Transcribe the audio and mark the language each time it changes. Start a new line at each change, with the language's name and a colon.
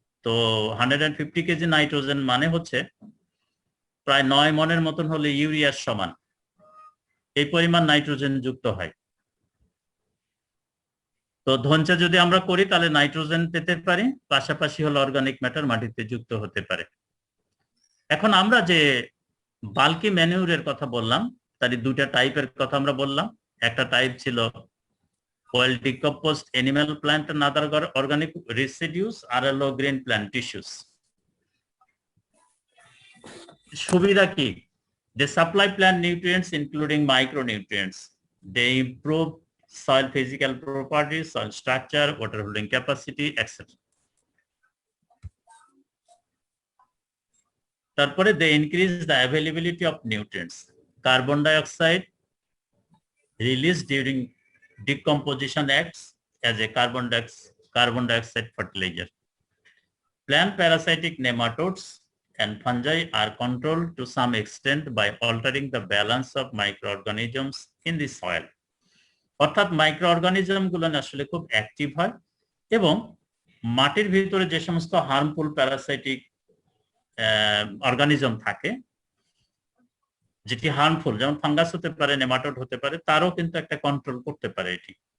Bangla: তো 150 KG nitrogen মানে হচ্ছে প্রায় 9 মনের মতন হলে ইউরিয়ার সমান এই পরিমাণ নাইট্রোজেন যুক্ত হয়। তো ধনচা যদি আমরা করি তাহলে নাইট্রোজেন পেতে পারি, পাশাপাশি হলো অর্গানিক ম্যাটার মাটিতে যুক্ত হতে পারে। এখন আমরা যে বাল্কি ম্যানিউরের কথা বললাম, তার 2টা টাইপের কথা আমরা বললাম। একটা টাইপ ছিল
English: oil decomposed animal plant and other organic residues,
Bangla: আর হলো
English: green plant tissues।
Bangla: সুবিধা কি?
English: They supply plant nutrients including micronutrients. They improve soil physical properties, soil structure, water holding capacity, etc. তারপরে they increase the availability of nutrients. Carbon dioxide released during decomposition acts as a carbon dioxide fertilizer. Plant parasitic nematodes and fungi are controlled to some extent by altering the balance of microorganisms in the soil.
Bangla: অর্থাৎ microorganism গুলো আসলে খুব active হয়, এবং মাটির ভিতরে যে সমস্ত হার্মফুল প্যারাসাইটিক অর্গানিজম থাকে, যেটি হার্মফুল, যেমন ফাঙ্গাস হতে পারে, নেমাটোড হতে পারে, তারও কিন্তু একটা কন্ট্রোল করতে পারে এটি।